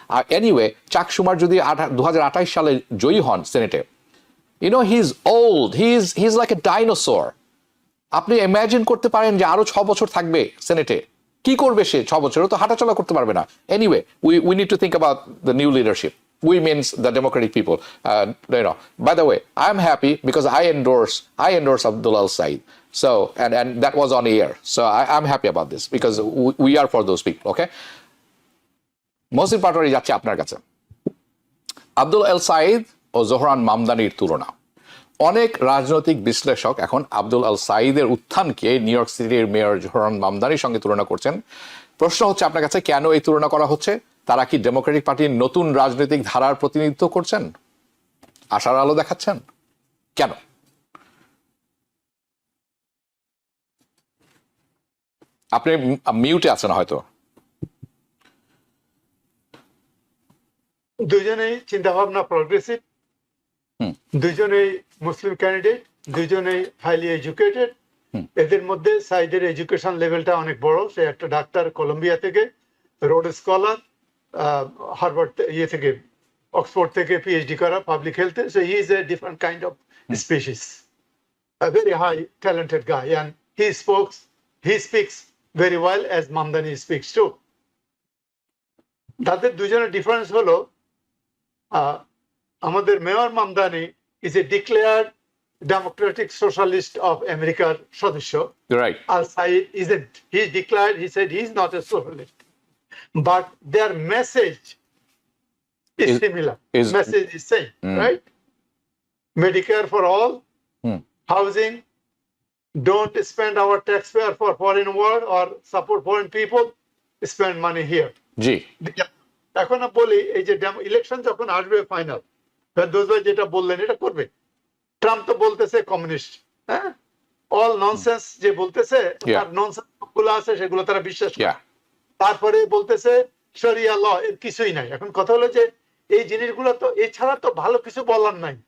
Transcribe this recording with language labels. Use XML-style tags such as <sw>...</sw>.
<bn>আর anyway, চাক শুমার যদি 2028 সালে জয়ী হন সেনেটে,</bn> <en>you know he's old, he's like a dinosaur.</en> <bn>আপনি ইমাজিন করতে পারেন যে আরো 6 বছর থাকবে সেনেটে, কি করবে সে 6 বছরও তো হাঁটাচলা করতে পারবে না।</bn> <en>Anyway, we need to think about the new leadership. We means the democratic people. By the way, I'm happy because I endorse Abdullah al-Said. So, and that was on air. So I'm happy about this because we are for those people, okay?</en> <bn>Mohsin Patwari যাচ্ছে আপনার কাছে। আব্দুল আল সাইদ ও Zohran মামদানির তুলনা, অনেক রাজনৈতিক বিশ্লেষক এখন আব্দুল আল সাইদের উত্থানকে new York সিটির মেয়র জোহরান মামদানির সঙ্গে তুলনা করছেন। প্রশ্ন হচ্ছে আপনার কাছে, কেন এই তুলনা করা হচ্ছে? তারা কি ডেমোক্রেটিক পার্টির নতুন রাজনৈতিক ধারার প্রতিনিধিত্ব করছেন, আশার আলো দেখাচ্ছেন? কেন? আপনি মিউটে আছেন হয়তো। দুজনেই চিন্তা ভাবনা প্রগ্রেসিভ, দুজনেই মুসলিম ক্যান্ডিডেট, দুজনেই হাইলি এডুকেটেড। এদের মধ্যে সাইদের এডুকেশন লেভেলটা অনেক বড়। সে একটা ডাক্তার কলম্বিয়া থেকে, রোড স্কলার, হার্ভার্ড থেকে, অক্সফোর্ড থেকে পিএইচডি করা public হেলথে।</bn> <en>So he is a different kind of species, a very high talented guy, and he speaks very well as Mamdani speaks too.</en> <bn>তাদের দুজনের ডিফারেন্স হলো আমাদের mayor Mamdani</bn> <en>is a declared democratic socialist of</en> <bn>আমেরিকার সদস্য।</bn> <en>Right. Al Said isn't. He declared, he said he's not a socialist. But their message is similar. Message is same, right? Medicare for all, housing, don't spend our taxpayer for foreign war or support foreign people, spend money here.</en> <bn>জি। এখন বলি, এই যে election যখন আসবে final, যেটা বললেন এটা করবে। ট্রাম্প তো বলতেছে কমিউনিস্ট, হ্যাঁ,</bn> <en>all nonsense</en> <bn>যে বলতেছে, তার ননসেন্স গুলো আছে সেগুলো তারা বিশ্বাস করে। তারপরে বলতেছে শরিয়া ল, এর কিছুই নাই। এখন কথা হলো যে এই জিনিসগুলো তো এছাড়া তো ভালো কিছু বলার নাই।</bn>